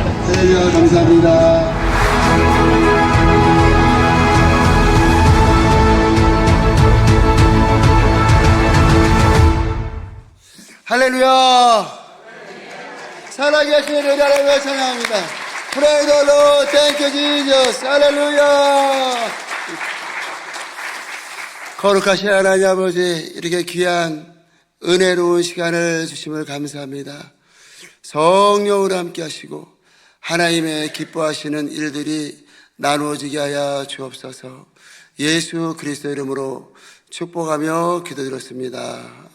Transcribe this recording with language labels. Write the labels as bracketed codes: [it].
[ko] 할렐루야, 감사합니다. 할렐루야. 살아계신 우리 하나님을 찬양합니다. [en] Praise the Lord, thank you Jesus, [ko] 할렐루야. 거룩하신 하나님 아버지, 이렇게 귀한 은혜로운 시간을 주심을 감사합니다. 성령으로 함께 하시고 하나님의 기뻐하시는 일들이 나누어지게 하여 주옵소서. 예수 그리스도 이름으로 축복하며 기도드렸습니다.